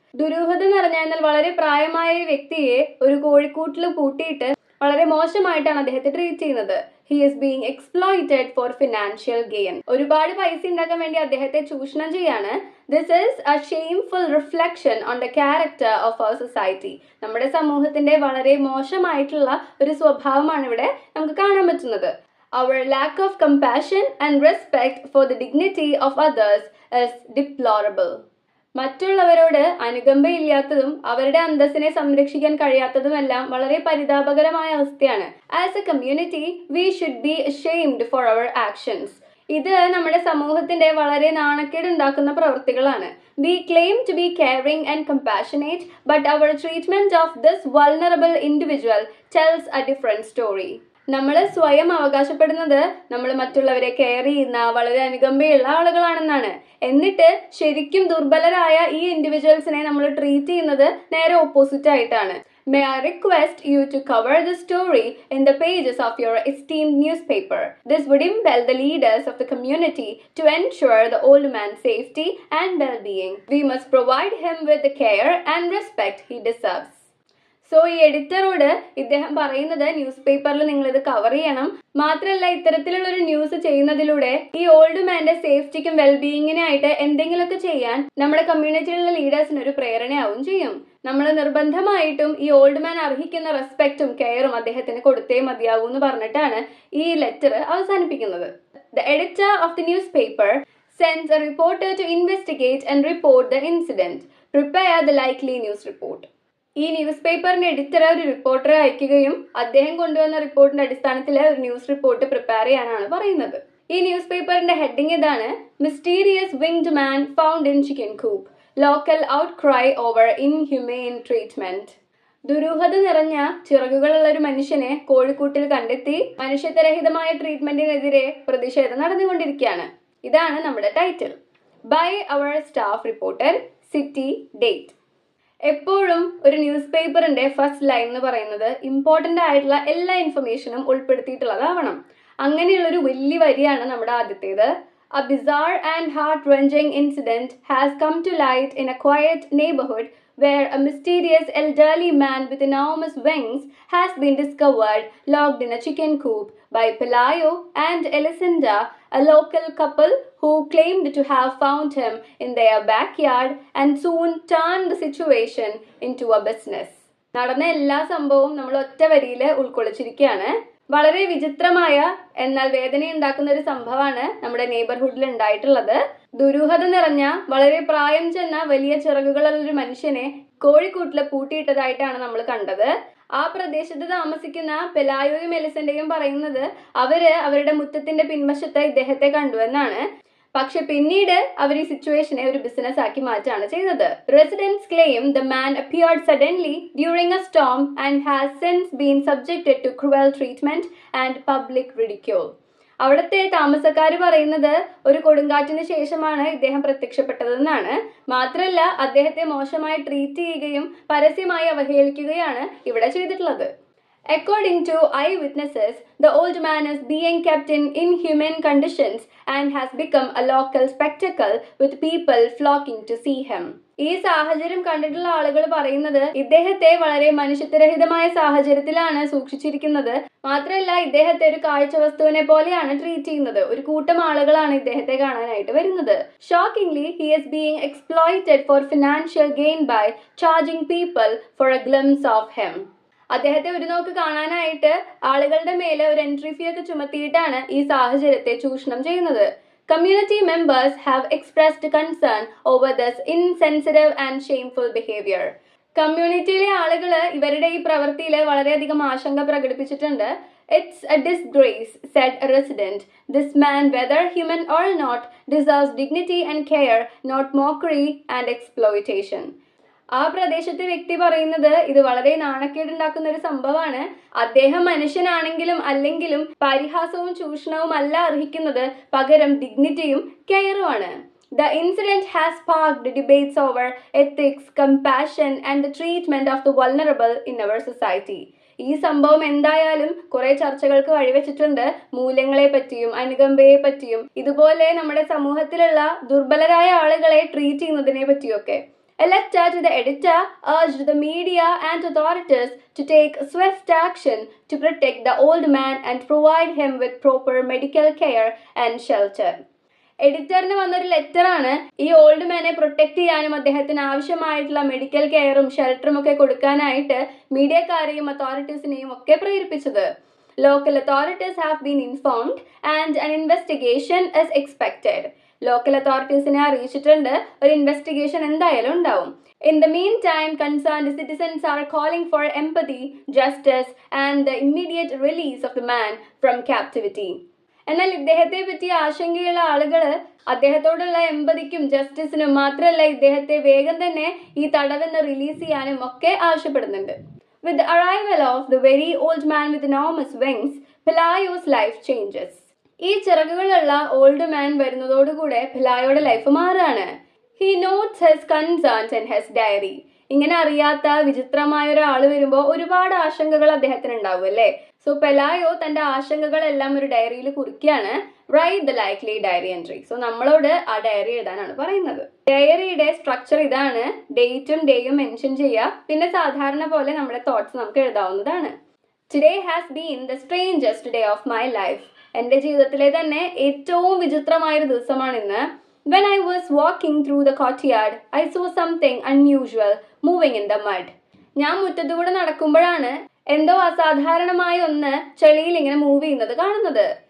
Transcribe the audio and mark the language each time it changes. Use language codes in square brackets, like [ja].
[ml] ദുരൂഹത നിറഞ്ഞ എന്നാൽ വളരെ പ്രായമായ ഒരു വ്യക്തിയെ ഒരു കോഴിക്കൂട്ടിൽ പൂട്ടിയിട്ട് വളരെ മോശമായിട്ടാണ് അദ്ദേഹത്തെ ട്രീറ്റ് ചെയ്യുന്നത്. [en] He is being exploited for financial gain. [ml] ഒരുപാട് പൈസ ഉണ്ടാക്കാൻ വേണ്ടി അദ്ദേഹത്തെ ചൂഷണം ചെയ്യാണ്. [en] This is a shameful reflection on the character of our society. [ml] നമ്മുടെ സമൂഹത്തിന്റെ വളരെ മോശമായിട്ടുള്ള ഒരു സ്വഭാവമാണ് ഇവിടെ നമുക്ക് കാണാൻ പറ്റുന്നത്. [en] Our lack of compassion and respect for the dignity of others is deplorable. [ml] മറ്റുള്ളവരോട് അനുകമ്പയില്ലാത്തതും അവരുടെ അന്തസ്സിനെ സംരക്ഷിക്കാൻ കഴിയാത്തതുമെല്ലാം വളരെ പരിതാപകരമായ അവസ്ഥയാണ്. [en] As a community we should be ashamed for our actions. [ml] ഇത് നമ്മുടെ സമൂഹത്തിന്റെ വളരെ നാണക്കേട് ഉണ്ടാക്കുന്ന പ്രവൃത്തികളാണ്. [en] We claim to be caring and compassionate, but our treatment of this vulnerable individual tells a different story. [ml] നമ്മൾ സ്വയം അവകാശപ്പെടുന്നത് നമ്മൾ മറ്റുള്ളവരെ കെയർ ചെയ്യുന്ന വളരെ അനുകമ്പയുള്ള ആളുകളാണെന്നാണ്. എന്നിട്ട് ശരിക്കും ദുർബലരായ ഈ ഇൻഡിവിജ്വൽസിനെ നമ്മൾ ട്രീറ്റ് ചെയ്യുന്നത് നേരെ ഓപ്പോസിറ്റ് ആയിട്ടാണ്. [en] May I request you to cover the story in the pages of your esteemed newspaper. This would impel the leaders of the community to ensure the old man's safety and well-being. We must provide him with the care and respect he deserves. [ml] So ഈ എഡിറ്ററോട് ഇദ്ദേഹം പറയുന്നത് news പേപ്പറിൽ നിങ്ങൾ ഇത് cover ചെയ്യണം. മാത്രമല്ല, ഇത്തരത്തിലുള്ള ഒരു ന്യൂസ് ചെയ്യുന്നതിലൂടെ ഈ ഓൾഡ് മാന്റെ സേഫ്റ്റിക്കും വെൽബീയിങ്ങിനായിട്ട് എന്തെങ്കിലുമൊക്കെ ചെയ്യാൻ നമ്മുടെ കമ്മ്യൂണിറ്റിയിലുള്ള ലീഡേഴ്സിന് ഒരു പ്രേരണയാവും ചെയ്യും. നമ്മൾ നിർബന്ധമായിട്ടും ഈ ഓൾഡ് മാൻ അർഹിക്കുന്ന റെസ്പെക്റ്റും കെയറും അദ്ദേഹത്തിന് കൊടുത്തേ മതിയാവൂ എന്ന് പറഞ്ഞിട്ടാണ് ഈ ലെറ്റർ അവസാനിപ്പിക്കുന്നത്. [en] The editor of the newspaper sends a reporter to investigate and report the incident. Prepare the likely news report. [ml] ഈ ന്യൂസ് പേപ്പറിന്റെ എഡിറ്റർ ഒരു റിപ്പോർട്ടറെ അയക്കുകയും അദ്ദേഹം കൊണ്ടുവന്ന റിപ്പോർട്ടിന്റെ അടിസ്ഥാനത്തിൽ ഒരു ന്യൂസ് റിപ്പോർട്ട് പ്രിപ്പയർ ചെയ്യാനാണ് പറയുന്നത്. ഈ ന്യൂസ് പേപ്പറിന്റെ ഹെഡിങ് ഇതാണ്: [en] Mysterious winged man found in chicken coop, local outcry over inhumane treatment. [ml] ദുരൂഹത നിറഞ്ഞ ചിറകുകളുള്ള ഒരു മനുഷ്യനെ കോഴിക്കൂട്ടിൽ കണ്ടെത്തി മനുഷ്യത്വരഹിതമായ ട്രീറ്റ്മെന്റിനെതിരെ പ്രതിഷേധം നടന്നുകൊണ്ടിരിക്കുകയാണ്. ഇതാണ് നമ്മുടെ title. [en] By our staff reporter, city, date. [ml] എപ്പോഴും ഒരു ന്യൂസ് പേപ്പറിന്റെ ഫസ്റ്റ് ലൈൻ എന്ന് പറയുന്നത് ഇമ്പോർട്ടൻ്റ് ആയിട്ടുള്ള എല്ലാ ഇൻഫർമേഷനും ഉൾപ്പെടുത്തിയിട്ടുള്ളതാവണം. അങ്ങനെയുള്ളൊരു വലിയ വരിയാണ് നമ്മുടെ ആദ്യത്തേത്. [en] A bizarre and heart-wrenching incident has come to light in a quiet neighborhood where a mysterious elderly man with enormous wings has been discovered locked in a chicken coop by Pelayo and Elisenda, a local couple who claimed to have found him in their backyard and soon turned the situation into a business. [ml] നടന്ന എല്ലാ സംഭവവും നമ്മൾ ഒറ്റ വരിയിൽ ഉൾക്കൊള്ളിച്ചിരിക്കുകയാണ്. വളരെ വിചിത്രമായ എന്നാൽ വേദനയുണ്ടാക്കുന്ന ഒരു സംഭവമാണ് നമ്മുടെ നെയ്ബർഹുഡിൽ ഉണ്ടായിട്ടുള്ളത്. ദുരൂഹത നിറഞ്ഞ വളരെ പ്രായം ചെന്ന വലിയ ചിറകുകളുള്ള ഒരു മനുഷ്യനെ കോഴിക്കൂട്ടിൽ പൂട്ടിയിട്ടതായിട്ടാണ് നമ്മൾ കണ്ടത്. ആ പ്രദേശത്ത് താമസിക്കുന്ന പെലായോയും എലിസന്റെയും പറയുന്നത് അവരുടെ മുറ്റത്തിന്റെ പിൻവശത്ത് ഇദ്ദേഹത്തെ കണ്ടുവെന്നാണ്. പക്ഷെ പിന്നീട് അവർ ഈ സിറ്റുവേഷനെ ഒരു ബിസിനസ് ആക്കി മാറ്റാണ് ചെയ്തത്. [en] Residents claim the man appeared suddenly during a storm and has since been subjected to cruel treatment and public ridicule. [ml] അവിടുത്തെ താമസക്കാർ പറയുന്നത് ഒരു കൊടുങ്കാറ്റിന് ശേഷമാണ് ഇദ്ദേഹം പ്രത്യക്ഷപ്പെട്ടതെന്നാണ്. മാത്രമല്ല അദ്ദേഹത്തെ മോശമായി ട്രീറ്റ് ചെയ്യുകയും പരസ്യമായി അവഹേളിക്കുകയാണ് ഇവിടെ ചെയ്തിട്ടുള്ളത്. [en] According to eyewitnesses, the old man is being kept in inhumane conditions and has become a local spectacle with people flocking to see him. [ml] ഈ സാഹചര്യം കണ്ടിട്ടുള്ള ആളുകൾ പറയുന്നത് ഇദ്ദേഹത്തെ വളരെ മനുഷ്യത്വരഹിതമായ സാഹചര്യത്തിലാണ് സൂക്ഷിച്ചിരിക്കുന്നത്. മാത്രമല്ല ഇദ്ദേഹത്തെ ഒരു കാഴ്ച വസ്തുവിനെ പോലെയാണ് ട്രീറ്റ് ചെയ്യുന്നത്. ഒരു കൂട്ടം ആളുകളാണ് ഇദ്ദേഹത്തെ കാണാനായിട്ട് വരുന്നത്. [en] Shockingly, he is being exploited for financial gain by charging people for a glimpse of him. [ml] അദ്ദേഹത്തെ ഒരു നോക്ക് കാണാനായിട്ട് ആളുകളുടെ മേലെ ഒരു എൻട്രി ഫീ ഒക്കെ ചുമത്തിയിട്ടാണ് ഈ സാഹചര്യത്തെ ചൂഷണം ചെയ്യുന്നത്. [en] Community members have expressed concern over this insensitive and shameful behavior. [ml] കമ്മ്യൂണിറ്റിയിലെ ആളുകൾ ഇവരുടെ ഈ പ്രവൃത്തിയിൽ വളരെയധികം ആശങ്ക പ്രകടിപ്പിച്ചിട്ടുണ്ട്. [en] It's a disgrace, said a resident. This man, whether human or not, deserves dignity and care, not mockery and exploitation. [ml] ആ പ്രദേശത്തെ വ്യക്തി പറയുന്നത് ഇത് വളരെ നാണക്കേടുണ്ടാക്കുന്ന ഒരു സംഭവമാണ്. അദ്ദേഹം മനുഷ്യനാണെങ്കിലും അല്ലെങ്കിലും പരിഹാസവും ചൂഷണവും അല്ല അർഹിക്കുന്നത്, പകരം ഡിഗ്നിറ്റിയും കെയറുമാണ്. [en] The incident has sparked debates over ethics, compassion and the treatment of the vulnerable in our society. [ml] ഈ സംഭവം എന്തായാലും കുറെ ചർച്ചകൾക്ക് വഴിവെച്ചിട്ടുണ്ട്. മൂല്യങ്ങളെ പറ്റിയും അനുകമ്പയെ പറ്റിയും ഇതുപോലെ നമ്മുടെ സമൂഹത്തിലുള്ള ദുർബലരായ ആളുകളെ ട്രീറ്റ് ചെയ്യുന്നതിനെ പറ്റിയൊക്കെ. [en] A letter to the editor urged the media and authorities to take swift action to protect the old man and provide him with proper medical care and shelter. [ml] എഡിറ്ററിന് വന്നൊരു ലെറ്ററാണ് ഈ ഓൾഡ് മാനെ പ്രൊട്ടക്ട് ചെയ്യാനും അദ്ദേഹത്തിന് ആവശ്യമായിട്ടുള്ള medical കെയറും ഷെൽട്ടറും ഒക്കെ കൊടുക്കാനായിട്ട് മീഡിയക്കാരെയും അതോറിറ്റീസിനെയും ഒക്കെ പ്രേരിപ്പിച്ചത്. [en] Local authorities have been informed and an investigation is expected. [ml] Local അതോറിറ്റീസിനെ അറിയിച്ചിട്ടുണ്ട്. ഒരു ഇൻവെസ്റ്റിഗേഷൻ എന്തായാലും ഉണ്ടാവും. [en] In the meantime, concerned citizens are calling for empathy, justice and the immediate release of the man from captivity. [ml] എന്നാൽ ഇദ്ദേഹത്തെ പറ്റി ആശങ്കയുള്ള ആളുകൾ അദ്ദേഹത്തോടുള്ള എമ്പതിക്കും ജസ്റ്റിസിനും മാത്രമല്ല ഇദ്ദേഹത്തെ വേഗം തന്നെ ഈ തടവിന്ന് റിലീസ് ചെയ്യാനും ഒക്കെ ആവശ്യപ്പെടുന്നുണ്ട്. [en] With the arrival of the very old man with enormous wings, Pelayo's life changes. [ml] ഈ ചിറകുകളുള്ള old man വരുന്നതോടുകൂടെ പിലായോയുടെ life മാറാണ്. [en] He notes his concerns in his diary. [ml] ഇങ്ങനെ അറിയാത്ത വിചിത്രമായ ഒരാൾ വരുമ്പോൾ ഒരുപാട് ആശങ്കകൾ അദ്ദേഹത്തിന് ഉണ്ടാവും അല്ലേ. സോ പെലായോ തന്റെ ആശങ്കകളെല്ലാം ഒരു ഡയറിയിൽ കുറിക്കുകയാണ്. [en] Write the likely diary entry. [ml] So നമ്മളോട് ആ ഡയറി എഴുതാനാണ് പറയുന്നത്. ഡയറിയുടെ സ്ട്രക്ചർ ഇതാണ്. ഡേറ്റും ഡേയും മെൻഷൻ ചെയ്യുക. പിന്നെ സാധാരണ പോലെ നമ്മുടെ തോട്ട്സ് നമുക്ക് എഴുതാവുന്നതാണ്. [en] Today has been the strangest day of my life. [ml] എൻ്റെ ജീവിതത്തിലെ തന്നെ ഏറ്റവും വിചിത്രമായൊരു ദിവസമാണ് ഇന്ന്. [en] When I was walking through the courtyard, I saw something unusual moving in the mud. [ml] ഞാൻ മുറ്റത്തുകൂടെ നടക്കുമ്പോഴാണ് എന്തോ അസാധാരണമായ ഒന്ന് ചെളിയിൽ ഇങ്ങനെ മൂവ് ചെയ്യുന്നത് കാണുന്നത്.